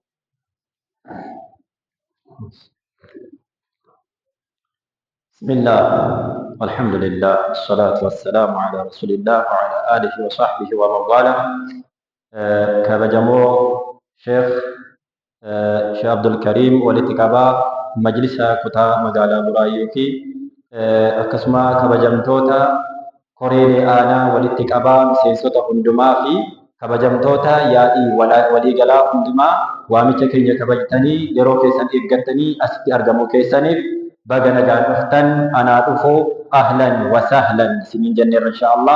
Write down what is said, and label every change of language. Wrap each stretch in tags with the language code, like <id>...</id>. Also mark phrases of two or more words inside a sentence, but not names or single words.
<ar>بسم الله والحمد لله والصلاة والسلام على رسول الله وعلى آله وصحبه ومن والاه። ከበጀሞ ሼኽ አብዱል</ar> <om>ከሪም walitti qabaa majlisa kutaa magaalaa Buraayyuu fi akkasuma kabajamtoota koreelee aanaa walitti qabaa miseensota hundumaa fi kabajamtoota yaa'ii waliigalaa hundumaa waamicha keenya kabajtanii yeroo keessan eeggattanii asitti argamuu keessaniif baga nagaan dhuftan anaa dhufuu</om> <ar>أهلا وسهلا</ar> <om>isiniin jenneerra inshaallah.</om>